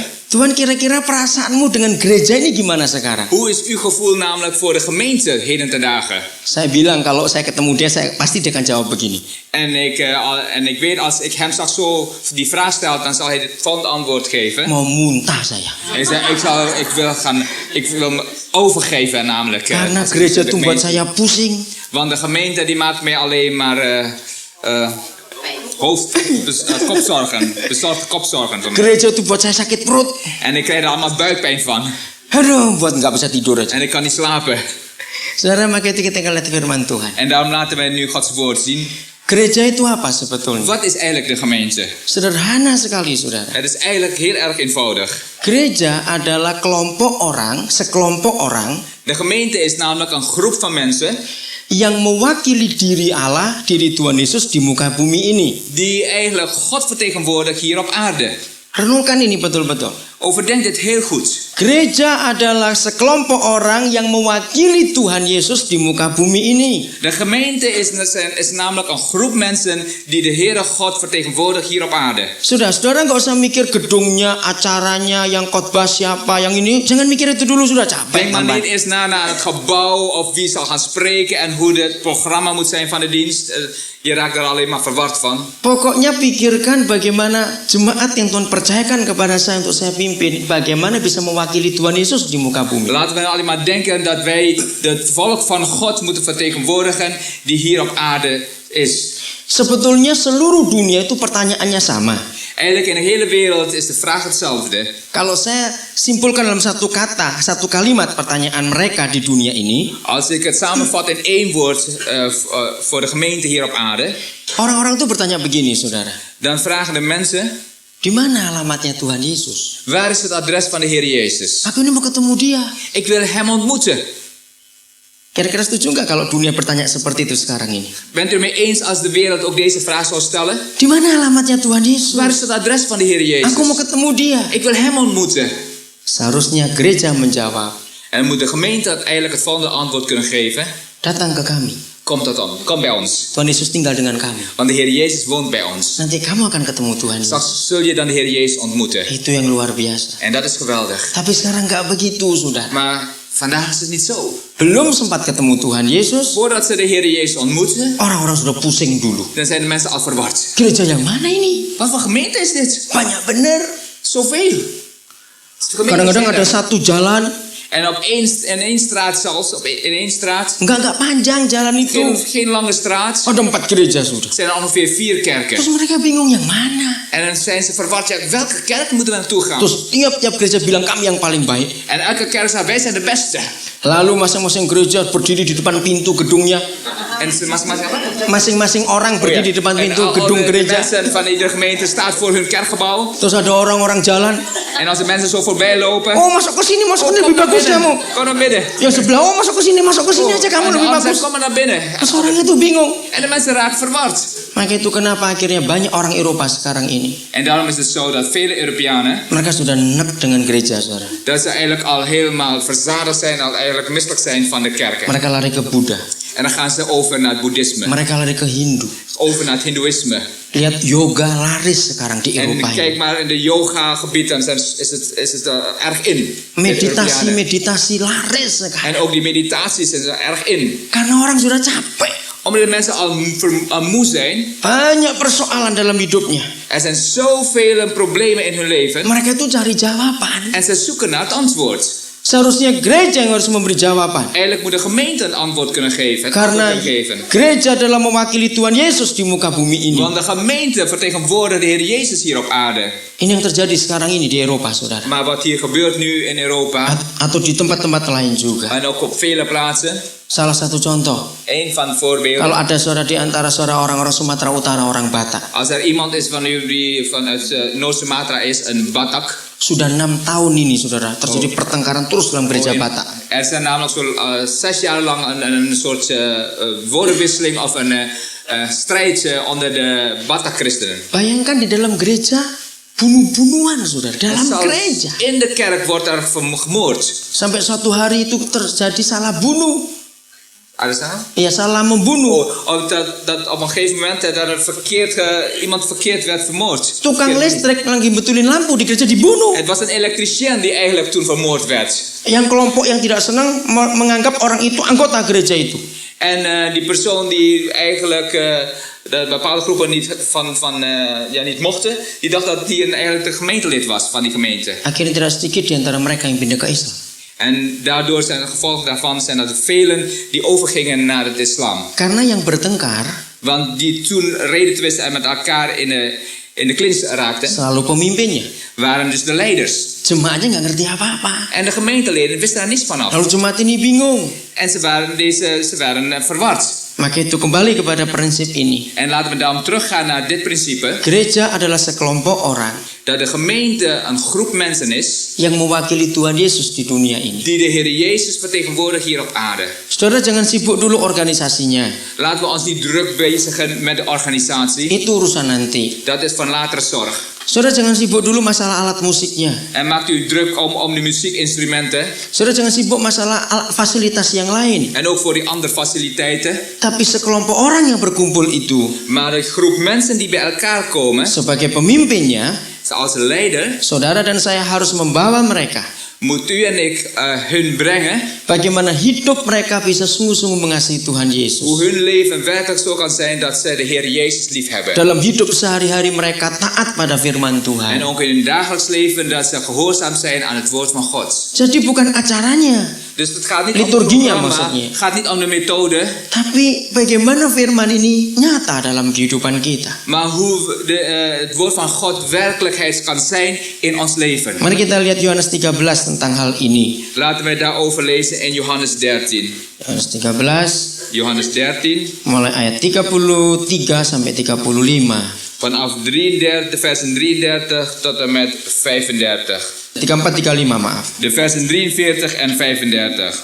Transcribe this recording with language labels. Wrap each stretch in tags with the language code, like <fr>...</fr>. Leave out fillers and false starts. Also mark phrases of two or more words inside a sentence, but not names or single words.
<id>Tuhan, kira-kira perasaanmu dengan gereja ini gimana sekarang?</id> <nl>Hoe is uw gevoel namelijk voor de gemeente heden ten dagen?</nl> <id>Saya bilang kalau saya ketemu dia, pasti dia akan jawab begini.</id> <nl>En ik weet als ik hem straks zo die vraag stel, dan zal hij het volgende antwoord geven.</nl> <id>Mau muntah saya.</id> <nl>Hij zei, ik wil me overgeven namelijk.</nl> <id>Karena</id> <nl>als ik</nl> <id>gereja</id> <nl>de</nl> <id>itu buat</id> <nl>gemeente-</nl> <id>saya pusing.</id> <nl>Want de gemeente die maakt mij alleen maar kopzorgen. Bezorgde kopzorgen voor mij.</nl> <id>Gereja itu buat saya sakit perut.</id> <nl>En ik krijg er allemaal buikpijn van.</nl> <id>Aduh, buat nggak bisa tidur aja.</id> <nl>En ik kan niet slapen.</nl> <id>Saudara, maka itu kita akan lihat firman Tuhan.</id> <nl>En daarom laten wij nu Gods woord zien.</nl> <id>Gereja itu apa sebetulnya?</id> <nl>Wat is eigenlijk de gemeente?</nl> <id>Sederhana sekali, saudara.</id> <nl>Het is eigenlijk heel erg eenvoudig.</nl> <id>Gereja adalah sekelompok orang</id> <nl>De gemeente is namelijk een groep van mensen</nl> <id>yang mewakili diri Allah, diri Tuhan Yesus di muka bumi ini.</id> <nl>die eigenlijk God vertegenwoordigen hier op aarde.</nl> <id>Renungkan ini betul-betul.</id> <nl>Overdenk dit heel goed.</nl> <id>Gereja adalah sekelompok orang yang mewakili Tuhan Yesus di muka bumi ini.</id> <nl>De gemeente is namelijk een groep mensen die de Heere God vertegenwoordigen hier op aarde.</nl> <id>Saudara nggak usah mikir gedungnya, acaranya, yang khotbah siapa, yang ini. Jangan mikir itu dulu, sudah capek.</id> <nl>Denk maar</nl> <id>tambah.</id> <nl>niet eens na naar het gebouw of wie zal gaan spreken en hoe het programma moet zijn van de dienst. Je raakt er alleen maar verward van.</nl> <id>Pokoknya pikirkan bagaimana jemaat yang Tuhan percayakan kepada saya untuk saya pimpin, bagaimana bisa mewakili Tuhan Yesus di muka bumi.</id> <nl>Laten we alleen maar denken dat wij het volk van God moeten vertegenwoordigen die hier op aarde is.</nl> <id>Sebetulnya seluruh dunia itu pertanyaannya sama.</id> <nl>Eigenlijk in de hele wereld is de vraag hetzelfde.</nl> <id>Kalau saya simpulkan dalam satu kalimat pertanyaan mereka di dunia ini,</id> <nl>Als ik het samenvat in één woord voor de gemeente hier op aarde,</nl> <id>orang-orang itu bertanya begini, saudara.</id> <nl>dan vragen de mensen:</nl> <id>Di mana alamatnya Tuhan Yesus?</id> <nl>waar is het adres van de Heer Jezus?</nl> <id>Aku ini mau ketemu dia.</id> <nl>Ik wil hem ontmoeten.</nl> <id>Kira-kira setuju nggak kalau dunia bertanya seperti itu sekarang ini?</id> <nl>Bent u het mee eens als de wereld ook deze vraag zou stellen?</nl> <id>Di mana alamatnya Tuhan Yesus?</id> <nl>Waar is het adres van de Heer</nl> <id>Aku mau</id> <nl>Jezus?</nl> <id>ketemu dia.</id> <nl>Ik wil hem ontmoeten.</nl> <id>Seharusnya gereja menjawab,</id> <nl>En moet de gemeente eigenlijk het volgende antwoord kunnen geven:</nl> <id>datang ke kami.</id> <nl>kom bij ons.</nl> <id>Tuhan Yesus tinggal dengan kami.</id> <nl>Want de Heer Jezus woont bij ons.</nl> <id>Nanti kamu akan ketemu Tuhan Yesus.</id> <nl>Straks zul je dan de Heer Jezus ontmoeten.</nl> <id>Itu yang luar biasa.</id> <nl>En dat is geweldig.</nl> <id>Tapi sekarang nggak begitu, sudah.</id> <nl>Maar vandaag is het niet zo.</nl> <id>Belum sempat ketemu Tuhan Yesus,</id> <nl>Voordat ze de Heer Jezus ontmoeten,</nl> <id>orang-orang sudah pusing dulu.</id> <nl>dan zijn de mensen al verward.</nl> <id>Gereja yang mana ini?</id> <nl>Wat voor gemeente is dit?</nl> <id>Banyak bener.</id> <nl>Zoveel.</nl> <id>Kadang-kadang ada satu jalan,</id> <nl>En in één straat zelfs, in één straat,</nl> <id>nggak panjang jalan itu.</id> <nl>geen lange straat,</nl> <id>Ada 4 gereja sudah.</id> <nl>zijn er ongeveer 4 kerken.</nl> <id>Terus mereka bingung yang mana.</id> <nl>En dan zijn ze verward, ja, welke kerk moeten we naartoe gaan?</nl> <id>Terus tiap-tiap gereja bilang kami yang paling baik.</id> <nl>En elke kerk zegt, wij zijn de beste.</nl> <id>Lalu masing-masing gereja berdiri di depan pintu gedungnya.</id> <nl>En ze</nl> <id>masing-masing apa? Masing-masing orang berdiri di depan pintu</id> <nl>En</nl> <id>gedung</id> <nl>de</nl> <id>gereja.</id> <nl>mensen van iedere gemeente staat voor hun kerkgebouw.</nl> <id>Terus ada orang-orang jalan.</id> <nl>En als de mensen zo voorbij lopen,</nl> <id>Oh, masuk ke sini lebih</id> <nl>kom naar</nl> <id>bagus</id> <nl>binnen.</nl> <id>kamu.</id> <nl>Kom naar binnen.</nl> <id>Yang sebelah, oh masuk ke sini aja kamu</id> <nl>En de</nl> <id>lebih</id> <nl>ander zegt,</nl> <id>bagus.</id> <nl>kom maar naar binnen.</nl> <id>Terus orang itu bingung.</id> <nl>En de mensen raken verward.</nl> <id>Maka itu kenapa akhirnya banyak orang Eropa sekarang ini.</id> <nl>En daarom is het zo dat vele Europeanen,</nl> <id>Mereka sudah nek dengan gereja, saudara.</id> <nl>dat ze eigenlijk al helemaal verzadigd zijn, al eigenlijk misselijk zijn van de kerken.</nl> <id>Mereka lari ke Buddha.</id> <nl>En dan gaan ze over naar het boeddhisme,</nl> <id>Mereka lari ke Hindu.</id> <nl>over naar het hindoeïsme.</nl> <id>Lihat yoga laris sekarang di</id> <nl>En</nl> <id>Eropa</id> <nl>kijk</nl> <id>ini.</id> <nl>maar in de yoga gebieden is het erg in. De Europeanen.</nl> <id>Meditasi laris sekarang.</id> <nl>En ook die meditaties zijn er erg in.</nl> <id>Karena orang sudah capek.</id> <nl>Omdat de mensen al moe zijn.</nl> <id>Banyak persoalan dalam hidupnya.</id> <nl>Er zijn zoveel problemen in hun leven.</nl> <id>Mereka itu cari jawaban.</id> <nl>En ze zoeken naar het antwoord.</nl> <id>Seharusnya gereja yang harus memberi jawaban.</id> <nl>Eigenlijk moet de gemeente een antwoord kunnen geven. Een</nl> <id>Karena</id> <nl>antwoord kunnen geven.</nl> <id>gereja adalah mewakili Tuhan Yesus di muka bumi ini.</id> <nl>Want de gemeente vertegenwoordigt de Heer Jezus hier op aarde.</nl> <id>Ini yang terjadi sekarang ini di Eropa, saudara.</id> <nl>Maar wat hier gebeurt nu in Europa.</nl> <id>Atau di tempat-tempat lain juga.</id> <nl>En ook op vele plaatsen.</nl> <id>Salah satu contoh.</id> <nl>Een van de voorbeelden.</nl> <id>Kalau ada saudara di antara saudara orang-orang Sumatera Utara, orang Batak.</id> <nl>Als er iemand is van u die vanuit Noord-Sumatra is, een Batak.</nl> <id>Sudah 6 tahun ini, saudara, terjadi pertengkaran terus dalam gereja Batak.</id> <nl>Er zijn namelijk zo 6 jaar lang een soort woordenwisseling of strijd onder de Batak-christenen.</nl> <id>Bayangkan di dalam gereja bunuh-bunuhan, saudara. Dalam gereja.</id> <nl>In de kerk wordt er gemoord.</nl> <id>Sampai suatu hari itu terjadi salah bunuh. Ada salah? Ya, salah membunuh.</id> <nl>Dat op een gegeven moment dat er iemand verkeerd werd vermoord.</nl> <id>Tukang listrik lagi betulin lampu di gereja dibunuh.</id> <nl>Het was een elektricien die eigenlijk toen vermoord werd.</nl> <id>Yang kelompok yang tidak senang menganggap orang itu anggota gereja itu.</id> <nl>En die persoon die eigenlijk de bepaalde groepen niet niet mochten, die dacht dat die eigenlijk de gemeentelid was van die gemeente.</nl> <id>Akhirnya tidak sedikit di antara mereka yang pindah ke Islam.</id> <nl>En daardoor zijn het gevolgen daarvan zijn dat er velen die overgingen naar het islam.</nl> <id>Karena yang bertengkar,</id> <nl>Want die toen redetwisten en met elkaar in de klins raakten,</nl> <id>selalu pemimpinnya.</id> <nl>waren dus de leiders.</nl> <id>Jemaatnya nggak ngerti apa-apa.</id> <nl>En de gemeenteleden wisten daar niets van af.</nl> <id>Lalu jemaat ini bingung.</id> <nl>En ze waren verward.</nl> <id>Maka itu kembali kepada prinsip ini.</id> <nl>En laten we daarom teruggaan naar dit principe.</nl> <id>Gereja adalah sekelompok orang</id> <nl>Dat de gemeente een groep mensen is</nl> <id>yang mewakili Tuhan Yesus di dunia ini.</id> <nl>die de Heer Jezus vertegenwoordigt hier op aarde.</nl> <id>Saudara, jangan sibuk dulu organisasinya.</id> <nl>Laten we ons niet druk bezigen met de organisatie.</nl> <id>Itu urusan nanti.</id> <nl>Dat is van latere zorg.</nl> <id>Saudara, jangan sibuk dulu masalah alat musiknya.</id> <nl>En maakt u druk om de muziekinstrumenten.</nl> <id>Saudara, jangan sibuk masalah fasilitas yang lain.</id> <nl>En ook voor die andere faciliteiten.</nl> <id>Tapi sekelompok orang yang berkumpul itu,</id> <nl>Maar de groep mensen die bij elkaar komen,</nl> <id>sebagai pemimpinnya,</id> <nl>als leider,</nl> <id>saudara dan saya harus membawa mereka.</id> <nl>moet u en ik hun brengen.</nl> <id>Bagaimana hidup mereka bisa sungguh-sungguh mengasihi Tuhan Yesus.</id> <nl>Hoe hun leven werkelijk zo kan zijn dat zij de Heer Jezus lief hebben.</nl> <id>Dalam hidup sehari-hari mereka taat pada firman</id> <nl>En</nl> <id>Tuhan.</id> <nl>ook in hun dagelijks leven dat ze gehoorzaam zijn aan het woord van God.</nl> <id>Jadi bukan acaranya,</id> <nl>Dus het gaat niet om het</nl> <id>Liturginya</id> <nl>programma,</nl> <id>maksudnya.</id> <nl>het gaat niet om de methode,</nl> <id>tapi bagaimana firman ini nyata dalam kehidupan kita.</id> <nl>maar hoe het woord van God werkelijkheid kan zijn in ons leven.</nl> <id>Mari kita lihat Yohanes 13 tentang hal ini.</id> <nl>Laten wij daarover lezen in Johannes 13.</nl> <id>Yohanes 13</id> <nl>Johannes 13,</nl> <id>mulai ayat 33 sampai 35.</id> <nl>vanaf versen 33 tot en met 35.</nl> <id>34 35 maaf.</id> <nl>De versen 43 en 35.</nl>